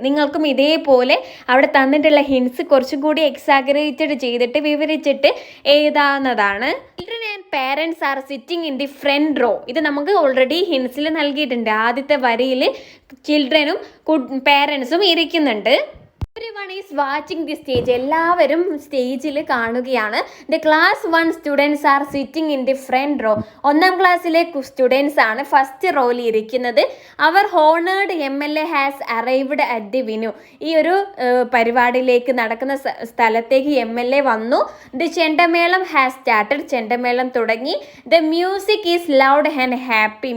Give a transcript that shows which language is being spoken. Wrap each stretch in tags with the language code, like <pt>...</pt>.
<ml>നിങ്ങൾക്കും ഇതേപോലെ അവിടെ തന്നിട്ടുള്ള ഹിൻസ് കുറച്ചും കൂടി എക്സാഗറേറ്റഡ് ചെയ്തിട്ട് വിവരിച്ചിട്ട് എഴുതാവുന്നതാണ്.</ml> <en>Children and parents are sitting in the front row.</en> <ml>ഇത് നമുക്ക് ഓൾറെഡി ഹിൻസിൽ നൽകിയിട്ടുണ്ട്. ആദ്യത്തെ വരിയിൽ ചിൽഡ്രനും പേരൻസും ഇരിക്കുന്നുണ്ട്.</ml> <en>Everyone is watching the stage.</en> <ml>എല്ലാവരും സ്റ്റേജിൽ കാണുകയാണ്.</ml> <en>The class 1 students are sitting in the front row.</en> <ml>ഒന്നാം ക്ലാസ്സിലെ സ്റ്റുഡൻസ് ആണ് ഫസ്റ്റ് റോയിൽ ഇരിക്കുന്നത്.</ml> <en>അവർ honoured MLA has arrived at the venue.</en> <ml>ഈ ഒരു പരിപാടിയിലേക്ക് നടക്കുന്ന സ്ഥലത്തേക്ക് MLA വന്നു.</ml> <en>The chendamelam has started.</en> <ml>ചെണ്ടമേളം തുടങ്ങി.</ml> <en>The music is loud and happy.</en>